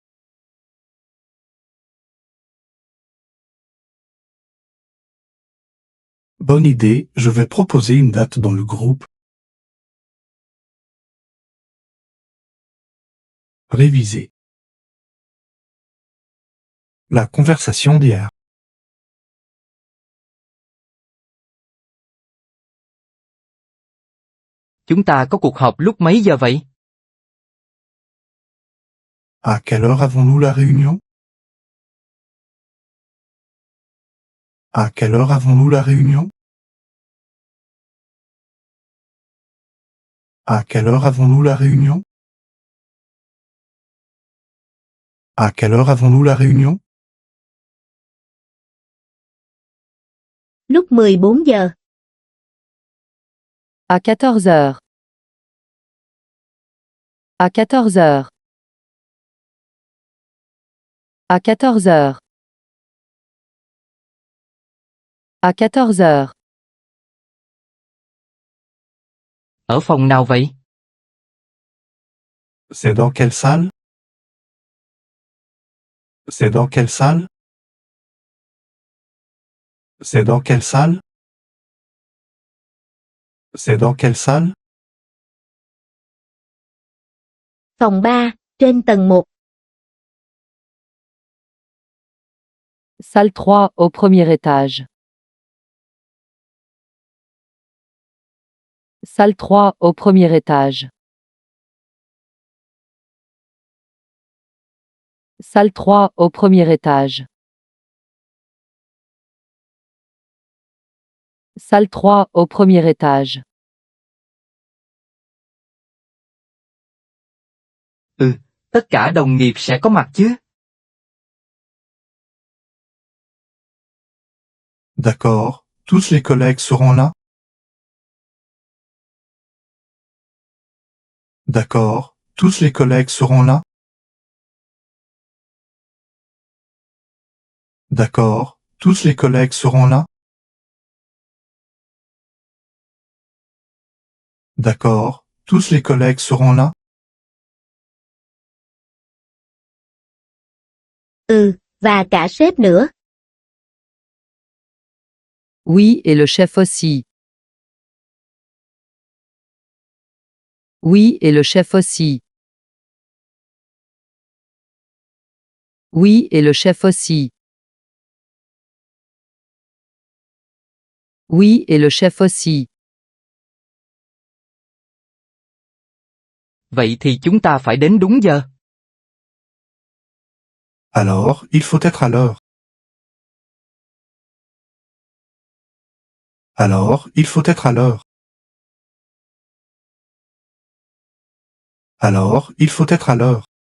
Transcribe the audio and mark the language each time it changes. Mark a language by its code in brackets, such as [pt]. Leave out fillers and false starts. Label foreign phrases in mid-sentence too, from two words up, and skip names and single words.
[fr] Bonne idée, je vais proposer une date dans le groupe. Réviser. La conversation d'hier. [vi] Chúng ta có cuộc họp lúc mấy giờ vậy? [fr] À quelle heure avons-nous la réunion? À quelle heure avons-nous la réunion? À quelle heure avons-nous la réunion? À quelle heure avons-nous la réunion? [vi] Lúc 14 giờ. [fr] À 14 heures. À 14 heures. À 14 heures. À 14 heures. [vi] Ở phòng nào vậy? [fr] C'est dans quelle salle? C'est dans quelle salle? C'est dans quelle salle? C'est dans quelle salle? [vi] Phòng 3, trên tầng 1. [fr] Salle 3 au premier étage. Salle 3 au premier étage. Salle 3 au premier étage. Salle 3 au premier étage. [vi] Tất cả đồng nghiệp sẽ có mặt chứ? [fr] D'accord, tous les collègues seront là? D'accord, tous les collègues seront là? D'accord, tous les collègues seront là? D'accord, tous les collègues seront là? [vi] Và cả sếp nữa. [fr] Oui, et le chef aussi. Oui, et le chef aussi. Oui, et le chef aussi. Oui, et le chef aussi. [vi] Vậy thì chúng ta phải đến đúng giờ. [fr] Alors, il faut être à l'heure. Alors, il faut être à l'heure. Alors, il faut être à l'heure.